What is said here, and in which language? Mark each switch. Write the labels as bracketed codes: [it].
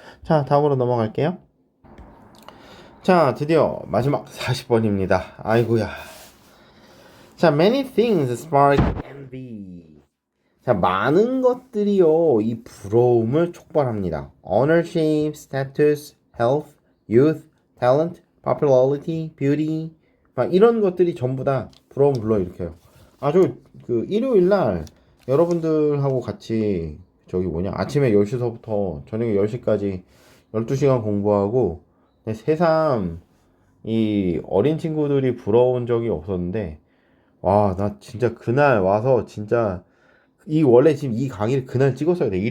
[ko] 자, 다음으로 넘어갈게요. 자, 드디어 마지막 40번입니다. 아이고야. [en] 자, many things spark envy. [ko] 자, 많은 것들이요, 이 부러움을 촉발합니다. [en] Ownership, status, health, youth, talent, popularity, beauty. [ko] 막 이런 것들이 전부 다 부러움 불러일으켜요. 그 일요일 날 여러분들하고 같이 아침에 10시서부터 저녁에 10시까지 12시간 공부하고 새삼 이 어린 친구들이 부러운 적이 없었는데 와, 나 진짜 그날 와서 진짜 원래 지금 이 강의를 그날 찍었어야 돼.